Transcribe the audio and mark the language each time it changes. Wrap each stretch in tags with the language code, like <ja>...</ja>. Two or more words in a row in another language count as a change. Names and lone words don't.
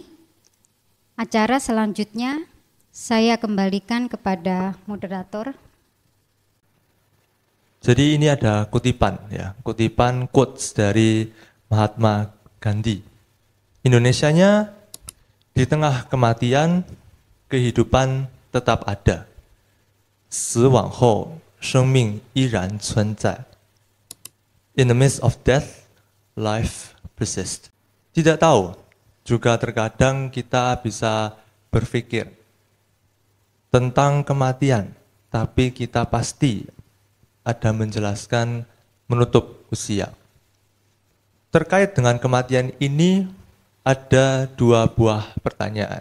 <id>Acara selanjutnya saya kembalikan kepada moderator. Jadi ini ada kutipan ya, kutipan quotes dari Mahatma Gandhi. Indonesianya, di tengah kematian, kehidupan tetap ada.</id> <zh>死往后，生命依然存在。</zh> <en>In the midst of death, life persists.</en> <id>Tidak tahu, juga terkadang kita bisa berpikir tentang kematian, tapi kita pasti ada menjelaskan menutup usia. Terkait dengan kematian ini ada 2 buah pertanyaan.</id>